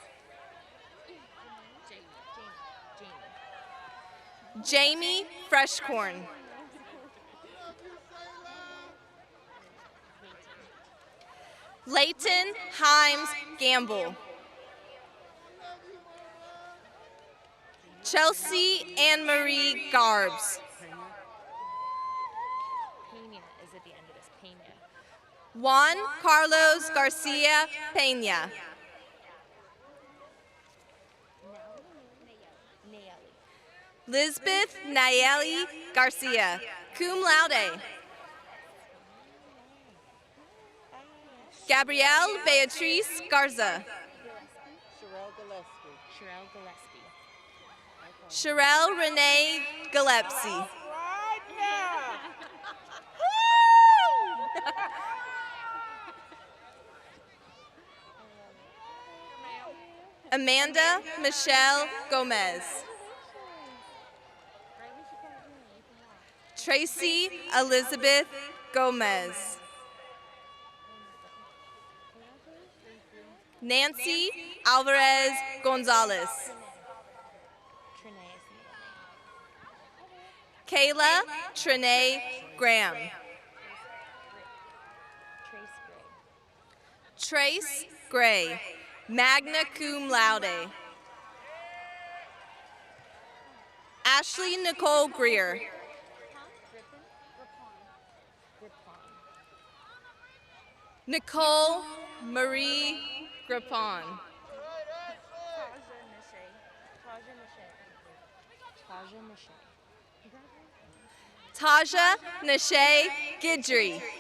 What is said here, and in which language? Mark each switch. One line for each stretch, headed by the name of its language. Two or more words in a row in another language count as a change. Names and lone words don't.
English: Jamie Freshcorn. Leighton Himes Gamble. Chelsea Anne Marie Garbs. Juan Carlos Garcia Peña. Lisbeth Nayeli Garcia,
Latin: cum laude.
English: Gabrielle Beatrice Garza. Sherelle Renee Gillespie. Amanda Michelle Gomez. Tracy Elizabeth Gomez. Nancy Alvarez Gonzalez. Kayla Trinae Graham. Trace Gray,
Latin: magna cum laude.
English: Ashley Nicole Greer. Nicole Marie Grippon. Taja Nashay Gidry.